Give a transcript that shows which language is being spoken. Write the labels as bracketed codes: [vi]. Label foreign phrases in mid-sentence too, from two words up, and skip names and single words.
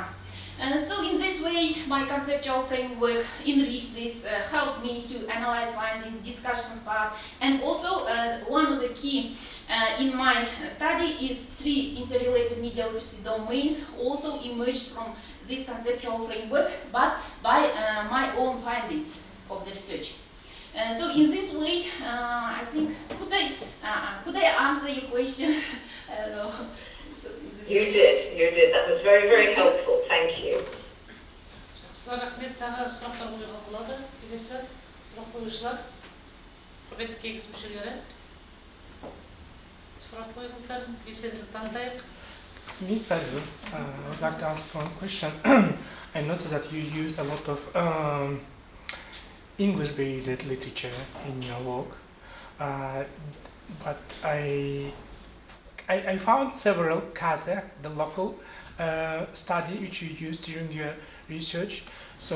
[en] So in this way, my conceptual framework enriched this, helped me to analyze findings, discussions part, and also one of the key in my study is 3 interrelated media literacy domains also emerged from this conceptual framework, but by my own findings of the research. So in this way, I think, could I answer your question? I don't know. So you did. That was very, very helpful. Thank you. [kk] Рахмет, тағы сұрақтар қойуға болады. Келесі сұрақ қоюшылар, құрметті кеңес мүшелері. Сұрақ қойыңыздар, белсенді таңдайық. [en] Ms. Aygүл, I would like to ask one question. I noticed that you used a lot of English-based literature in your work, but I found several Kazakh, the local study which you used during your research.